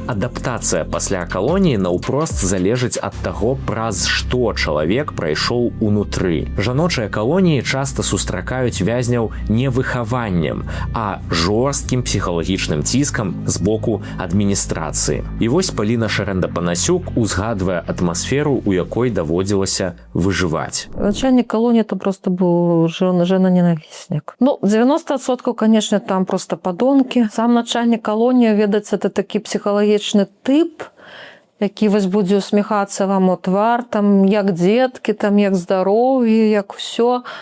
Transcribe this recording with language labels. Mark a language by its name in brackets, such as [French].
[Belarusian] Адаптацыя пасля калоніі наўпрост залежыць ад таго, праз што чалавек прайшоў унутры. Жаночыя калоніі часта сустракаюць вязняў не выхаваннем, а жорсткім псіхалагічным ціскам з боку адміністрацыі. І вось Паліна Шарэнда-Панасюк узгадвае атмасферу, у якой даводзілася выжываць. [Russian] Начальник колонии это просто был жена-ненавистник. 90%, конечно, там просто подонки. Сам начальник колонии, [Belarusian] ведаць, это такі псіхалагічны тып, які вось будзе усміхацца вам у твар, там, як дзеткі, там, як здароўе, як ўсё.